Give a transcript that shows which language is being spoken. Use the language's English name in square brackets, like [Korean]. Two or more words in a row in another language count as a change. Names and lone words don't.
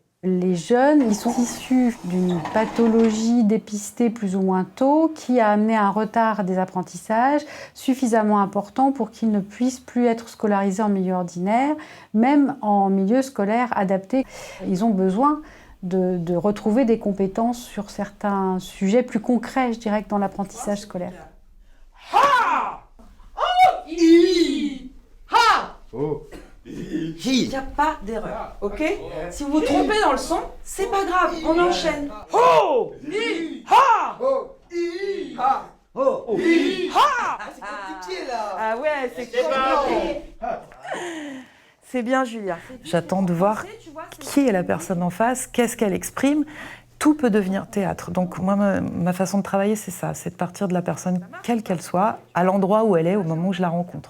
[French] Les jeunes, ils sont issus d'une pathologie dépistée plus ou moins tôt qui a amené un retard des apprentissages suffisamment important pour qu'ils ne puissent plus être scolarisés en milieu ordinaire, même en milieu scolaire adapté. Ils ont besoin de retrouver des compétences sur certains sujets plus concrets, je dirais, que dans l'apprentissage scolaire. Ha! Oh! I! Ha! Oh. Il n'y a pas d'erreur, ok? Si vous vous trompez dans le son, c'est pas grave, on enchaîne. Ho! I! Ha! Oh. I. Ha. Oh. I! Ha! C'est compliqué là. Ah ouais, c'est compliqué. C'est bien, Julia. J'attends de voir qui est la personne en face, qu'est-ce qu'elle exprime. Tout peut devenir théâtre. Donc moi, ma façon de travailler, c'est ça, c'est de partir de la personne, quelle qu'elle soit, à l'endroit où elle est, au moment où je la rencontre.